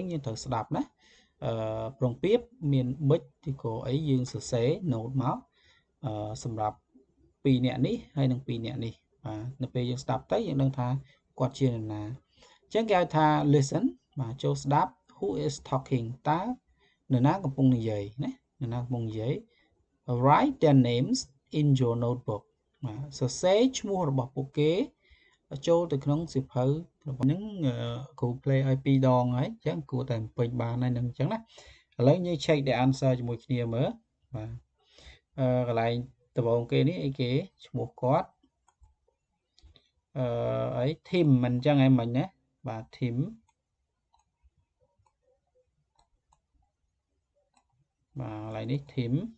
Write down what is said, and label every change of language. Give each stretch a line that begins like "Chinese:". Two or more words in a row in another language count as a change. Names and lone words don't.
Khmer: យើងត្រូវស្ដាប់ណាប្រងពាបមានប៊ិចឬក៏អីយើងសរសេរ note មកសម្រាប់2នាក់នេះហើយនិង2នាក់នេះបាទនៅពេល យើងស្ដាប់ទៅយើងដឹងថាគាត់ជានរណាអញ្ចឹងគេហៅថា listen បាទចូលស្ដាប់
English: who is talking
Khmer: តើនរណាកំពុងនិយាយណានរណាកំពុងនិយាយ
English: write their names in your notebook
Khmer: បាទសរសេរឈ្មោះរបស់ពួកគេចូលទៅក្នុងសៀវភៅរបស់ហ្នឹងគ្រូ play ឲ្យ2ដងហើយអញ្ចឹងគួរតែពេញបានហើយនឹងអញ្ចឹងណាឥឡូវយើង
English: check the answer
Khmer: ជាមួយគ្នាមើលបាទកន្លែងដំបូងគេនេះអីគេឈ្មោះគាត់ អី Tim មិនអញ្ចឹងឯងមិញណាបាទ Tim បាទកន្លែងនេះ Tim